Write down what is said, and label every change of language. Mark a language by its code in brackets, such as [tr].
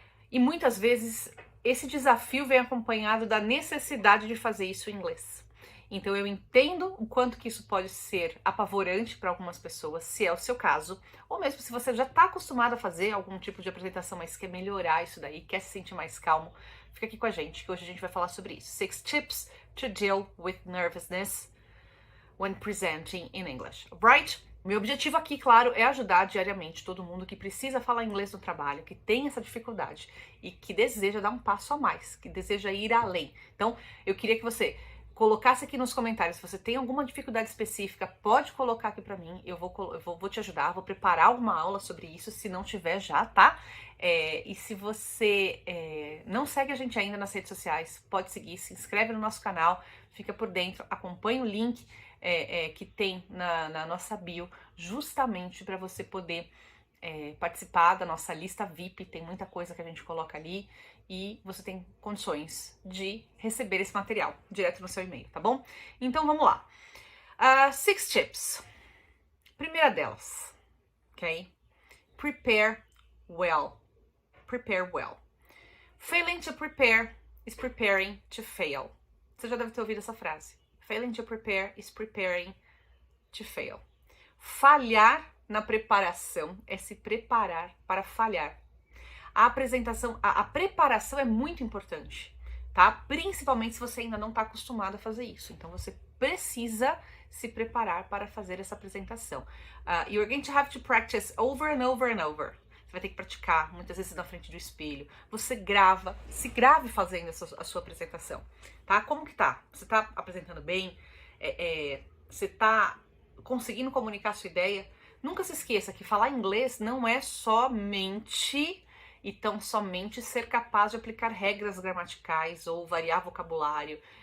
[pt] E muitas vezes esse desafio vem acompanhado da necessidade de fazer isso em inglês. Então eu entendo o quanto que isso pode ser apavorante para algumas pessoas, se é o seu caso, ou mesmo se você já está acostumado a fazer algum tipo de apresentação, mas quer melhorar isso daí, quer se sentir mais calmo, fica aqui com a gente, que hoje a gente vai falar sobre isso. [en] 6 tips to deal with nervousness when presenting in English, right? [pt] Meu objetivo aqui, claro, é ajudar diariamente todo mundo que precisa falar inglês no trabalho, que tem essa dificuldade e que deseja dar um passo a mais, que deseja ir além. Então, eu queria que você colocasse aqui nos comentários se você tem alguma dificuldade específica, pode colocar aqui pra mim, eu vou te ajudar, vou preparar uma aula sobre isso, se não tiver já, tá? E se você não segue a gente ainda nas redes sociais, pode seguir, se inscreve no nosso canal, fica por dentro, acompanha o link que tem na nossa bio, justamente para você poder participar da nossa lista VIP, tem muita coisa que a gente coloca ali e você tem condições de receber esse material direto no seu e-mail, tá bom? Então vamos lá. 6 tips. Primeira delas, ok? [en] Prepare well. Prepare well. Failing to prepare is preparing to fail. [pt] Você já deve ter ouvido essa frase. [en] Failing to prepare is preparing to fail. [pt] Falhar na preparação é se preparar para falhar. A apresentação, a preparação é muito importante, tá? Principalmente se você ainda não está acostumado a fazer isso. Então você precisa se preparar para fazer essa apresentação. [en] You're going to have to practice over and over and over. [pt] Você vai ter que praticar, muitas vezes na frente do espelho. Você grava, se grave fazendo a sua apresentação, tá? Como que tá? Você tá apresentando bem? Você tá conseguindo comunicar a sua ideia? Nunca se esqueça que falar inglês não é somente ser capaz de aplicar regras gramaticais ou variar vocabulário.